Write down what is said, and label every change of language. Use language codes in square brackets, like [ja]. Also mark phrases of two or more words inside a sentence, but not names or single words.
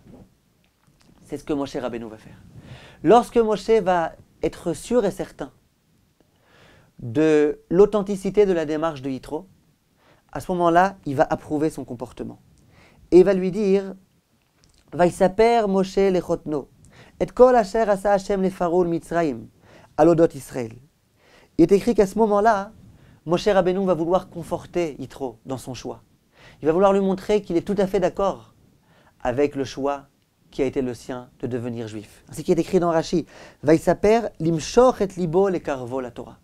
[fr] C'est ce que Moshe Rabbeinu va faire. Lorsque Moshe va être sûr et certain de l'authenticité de la démarche de Yitro, à ce moment-là, il va approuver son comportement. Et il va lui dire « [he] ויספר משה לחותנו, את כל אשר עשה השם לפרעה מצרים, על אודות ישראל ». [fr] Il est écrit qu'à ce moment-là, Moshe Rabbeinu va vouloir conforter Yitro dans son choix. Il va vouloir lui montrer qu'il est tout à fait d'accord avec le choix qui a été le sien de devenir juif. Ainsi qu'il est écrit dans Rashi, « [he] ויספר למשוך את לבו לקרבו לתורה ».